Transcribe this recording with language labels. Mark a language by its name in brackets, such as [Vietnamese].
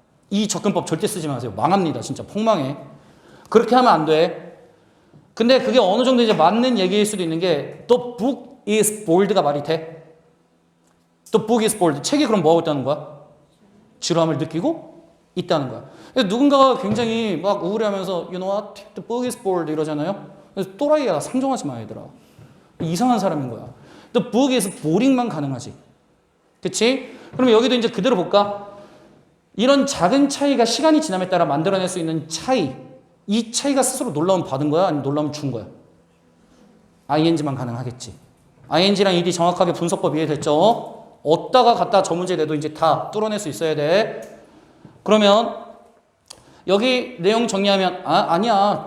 [Korean] 이 접근법 절대 쓰지 마세요. 망합니다. 진짜 폭망해. 그렇게 하면 안 돼. 근데 그게 어느 정도 이제 맞는 얘기일 수도 있는 게 [English] The book is bold [Korean] 가 말이 돼? [English] The book is bold. [Korean] 책이 그럼 뭐 하고 있다는 거야? 지루함을 느끼고 있다는 거야. 누군가가 굉장히 막 우울해하면서 [English] You know what? The book is bold [Korean] 이러잖아요. 그래서 또라이야. 상종하지 마 얘들아. 이상한 사람인 거야. [English] The book is boring만 [Korean] 가능하지. 그치? 그럼 여기도 이제 그대로 볼까? 이런 작은 차이가 시간이 지남에 따라 만들어낼 수 있는 차이, 이 차이가 스스로 놀라움 받은 거야? 아니면 놀라움 준 거야? ing만 가능하겠지. ing랑 ed 정확하게 분석법 이해됐죠? 얻다가 갔다 저 문제 내도 이제 다 뚫어낼 수 있어야 돼. 그러면 여기 내용 정리하면 아니야.